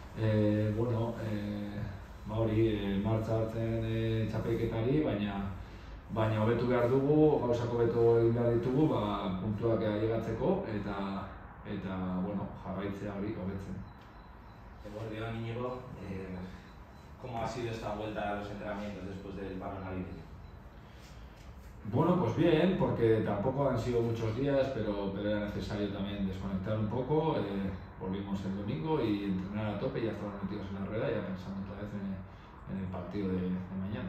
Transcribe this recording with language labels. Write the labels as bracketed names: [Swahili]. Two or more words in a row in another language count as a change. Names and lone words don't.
[Basque] Martxa hartzen txapelketari, baina hobetu behar dugu, gauzak hobetu egin behar ditugu, puntuak ailegatzeko eta jarraitzea hori hobetzen. Eguerdion, [Spanish] Íñigo, ¿cómo ha sido esta vuelta a los entrenamientos después del paro navideño? Bueno, pues bien, porque tampoco han sido muchos días, pero era necesario también desconectar un poco. Volvimos el domingo y entrenar a tope, ya estaban metidos en la rueda, ya pensando otra vez en el partido de mañana.